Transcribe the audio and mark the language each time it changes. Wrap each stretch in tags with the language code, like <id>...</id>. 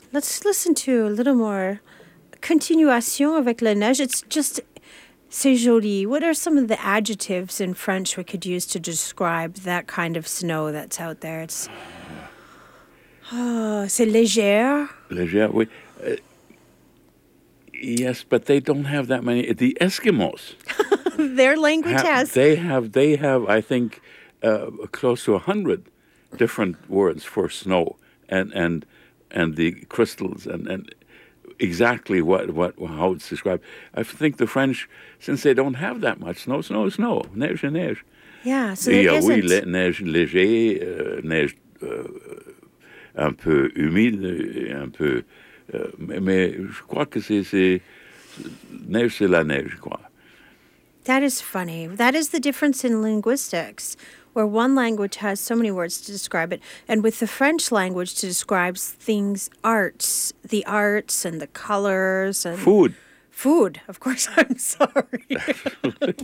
<en>Let's listen to a little more continuation</en> <fr>avec la neige.</fr> <en>It's just,</en> <fr>c'est joli.</fr> <en>What are some of the adjectives in French we could use to describe that kind of snow that's out there?</en> <fr>It's, c'est légère. Légère, oui.</fr> <en>Yes, but they don't have that many. The Eskimos. Their language has. They have, I think, close to 100 different words for snow and the crystals and exactly how it's described. I think the French, since they don't have that much snow, neige, neige. Yeah, so there isn't.</en> <fr>Oui, neige léger, neige un peu humide, un peu. Mais je crois que c'est neige, c'est la neige, je crois.</fr> <en>That is funny. That is the difference in linguistics, where one language has so many words to describe it, and with the French language to describe things, arts, the arts and the colors. And food. Food, of course. I'm sorry. Absolutely.</en>